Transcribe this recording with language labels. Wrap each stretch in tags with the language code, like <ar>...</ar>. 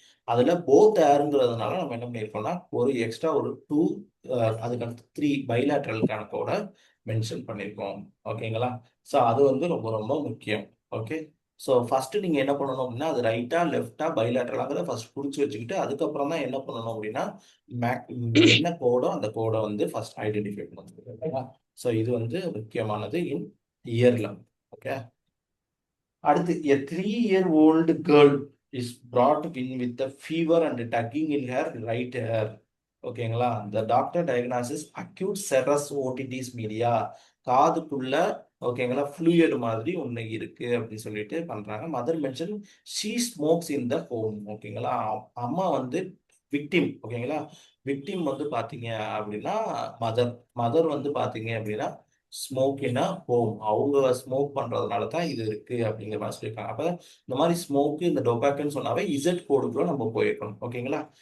<ta>அதுல போத் ஏருங்கிறதுனால நம்ம என்ன பண்ணியிருக்கோம்னா ஒரு எக்ஸ்ட்ரா ஒரு 2 அதுக்கு அடுத்து 3 பைலேட்ரல் கணக்கோட மென்ஷன் பண்ணியிருக்கோம். ஓகேங்களா? ஸோ அது வந்து ரொம்ப ரொம்ப முக்கியம். ஓகே. ஸோ ஃபர்ஸ்ட் நீங்க என்ன பண்ணணும் அப்படின்னா அது ரைட்டா லெஃப்டா பைலேட்ரலாங்கிறத ஃபர்ஸ்ட் குறிச்சு வச்சுக்கிட்டு அதுக்கப்புறம் தான் என்ன பண்ணணும் அப்படின்னா என்ன கோடோ அந்த கோடை வந்து ஃபர்ஸ்ட் ஐடென்டிஃபை பண்ணணும். ஓகேங்களா? ஸோ இது வந்து முக்கியமானது இன் இயர்ல. ஓகே.</ta> <en>அடுத்து a 3-year-old girl is brought in with a fever and tugging in her right ear. ஓகேங்களா? the doctor diagnosis acute serous otitis media.</en> <ta>காதுக்குள்ள ஓகேங்களா ஃப்ளூயிட் மாதிரி ஒண்ணு இருக்கு அப்படின்னு சொல்லிட்டு பண்றாங்க.</ta> <en>Mother mention she smokes in the home.</en> <ta>ஓகேங்களா? அம்மா வந்து விக்டிம். ஓகேங்களா? விக்டிம் வந்து பாத்தீங்க அப்படின்னா மதர் மதர் வந்து பாத்தீங்க அப்படின்னா</ta> <en>Smoke in a home.</en> <ta>அவங்க ஸ்மோக் பண்றதுனால தான் இது இருக்கு அப்படிங்கிற மாதிரி சொல்லியிருக்காங்க. அப்ப இந்த மாதிரி ஸ்மோக் இந்த டொபாக்கோன்னு சொன்னாவே இசட் கோடுக்குள்ள நம்ம போயிருக்கணும். ஓகேங்களா?</ta>